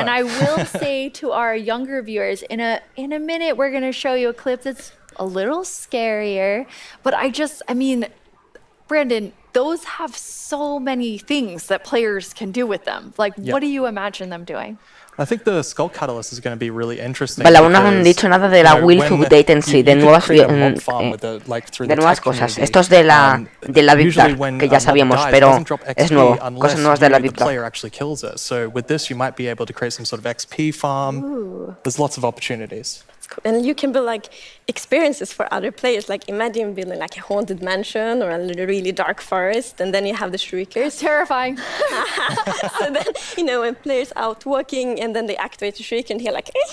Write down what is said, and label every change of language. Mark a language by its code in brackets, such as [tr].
[en] And I will say to our younger viewers, in a minute we're gonna show you a clip that's a little scarier. But I mean, Brandon, those have so many things that players can do with them. Like, what do you imagine them doing? I think the Skull Catalyst is going to be really interesting. [es] Vale, aún no han dicho nada de la Will Update en sí, de nuevas cosas. Esto es de la Deep Dark, que ya sabíamos, pero es nuevo. Cosas nuevas de la Deep Dark. [en] So with this, you might be able to create some sort of XP farm. There's lots of opportunities. And you can build like experiences for other players. Like imagine building like a haunted mansion or a really dark forest, and then you have the shriekers. Terrifying. So then, you know, when players out walking and then they activate the shrieker and hear like.